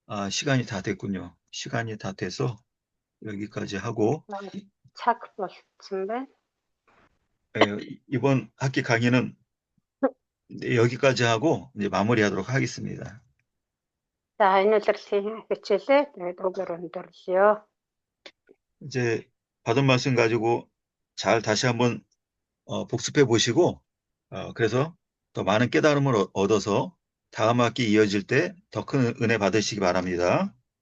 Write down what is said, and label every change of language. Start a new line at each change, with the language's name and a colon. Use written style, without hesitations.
Korean: 시간이 다 됐군요. 시간이 다 돼서 여기까지 하고
Mongolian: цаг болцсон байна.
Korean: 이번 학기 강의는 여기까지 하고 이제 마무리하도록 하겠습니다.
Mongolian: За энэ удирдлагын хичээлээ тэгээд өглөөр өндөрлөё.
Korean: 이제 받은 말씀 가지고 잘 다시 한번 복습해 보시고 그래서 더 많은 깨달음을 얻어서 다음 학기 이어질 때 더 큰 은혜 받으시기 바랍니다.